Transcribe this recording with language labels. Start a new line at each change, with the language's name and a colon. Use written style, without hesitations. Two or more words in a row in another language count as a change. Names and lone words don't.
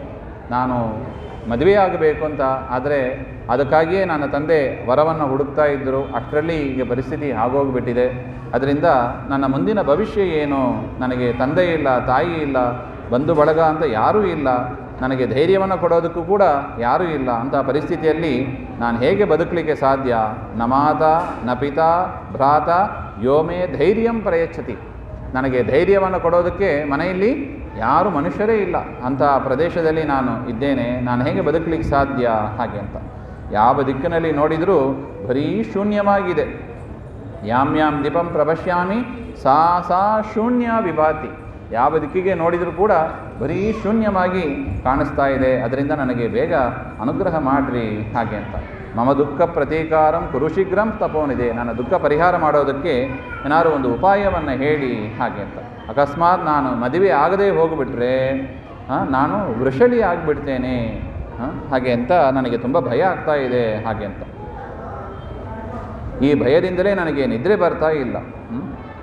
Kannada: ನಾನು ಮದುವೆಯಾಗಬೇಕು ಅಂತ, ಆದರೆ ಅದಕ್ಕಾಗಿಯೇ ನನ್ನ ತಂದೆ ವರವನ್ನು ಹುಡುಕ್ತಾ ಇದ್ದರು. ಅಷ್ಟರಲ್ಲಿ ಈಗ ಪರಿಸ್ಥಿತಿ ಆಗೋಗ್ಬಿಟ್ಟಿದೆ. ಅದರಿಂದ ನನ್ನ ಮುಂದಿನ ಭವಿಷ್ಯ ಏನು? ನನಗೆ ತಂದೆ ಇಲ್ಲ, ತಾಯಿ ಇಲ್ಲ, ಬಂಧು ಬಳಗ ಅಂತ ಯಾರೂ ಇಲ್ಲ, ನನಗೆ ಧೈರ್ಯವನ್ನು ಕೊಡೋದಕ್ಕೂ ಕೂಡ ಯಾರೂ ಇಲ್ಲ. ಅಂಥ ಪರಿಸ್ಥಿತಿಯಲ್ಲಿ ನಾನು ಹೇಗೆ ಬದುಕಲಿಕ್ಕೆ ಸಾಧ್ಯ?
Sanskrit: न माता न पिता भ्रात योमे धैर्यं प्रयच्छति.
Kannada: ನನಗೆ ಧೈರ್ಯವನ್ನು ಕೊಡೋದಕ್ಕೆ ಮನೆಯಲ್ಲಿ ಯಾರು ಮನುಷ್ಯರೇ ಇಲ್ಲ. ಅಂಥ ಪ್ರದೇಶದಲ್ಲಿ ನಾನು ಇದ್ದೇನೆ, ನಾನು ಹೇಗೆ ಬದುಕಲಿಕ್ಕೆ ಸಾಧ್ಯ ಹಾಗೆ ಅಂತ. ಯಾವ ದಿಕ್ಕಿನಲ್ಲಿ ನೋಡಿದರೂ ಬರೀ ಶೂನ್ಯವಾಗಿದೆ.
Sanskrit: यां यां दीपं प्रपश्यामि सा सा शून्य विभाति.
Kannada: ಯಾವ ದಿಕ್ಕಿಗೆ ನೋಡಿದರೂ ಕೂಡ ಬರೀ ಶೂನ್ಯವಾಗಿ ಕಾಣಿಸ್ತಾ ಇದೆ. ಅದರಿಂದ ನನಗೆ ಬೇಗ ಅನುಗ್ರಹ ಮಾಡಿರಿ ಹಾಗೆ ಅಂತ.
Sanskrit: मम दुःख प्रतीकारं कुरु शीघ्रं तपोनिधे.
Kannada: ನನ್ನ ದುಃಖ ಪರಿಹಾರ ಮಾಡೋದಕ್ಕೆ ಏನಾದರೂ ಒಂದು ಉಪಾಯವನ್ನು ಹೇಳಿ ಹಾಗೆ ಅಂತ. ಅಕಸ್ಮಾತ್ ನಾನು ಮದುವೆ ಆಗದೇ ಹೋಗಿಬಿಟ್ರೆ ನಾನು ವೃಷಲಿ ಆಗಿಬಿಡ್ತೇನೆ ಹಾಗೆ ಅಂತ ನನಗೆ ತುಂಬ ಭಯ ಆಗ್ತಾ ಇದೆ ಹಾಗೆ ಅಂತ. ಈ ಭಯದಿಂದಲೇ ನನಗೆ ನಿದ್ರೆ ಬರ್ತಾ ಇಲ್ಲ.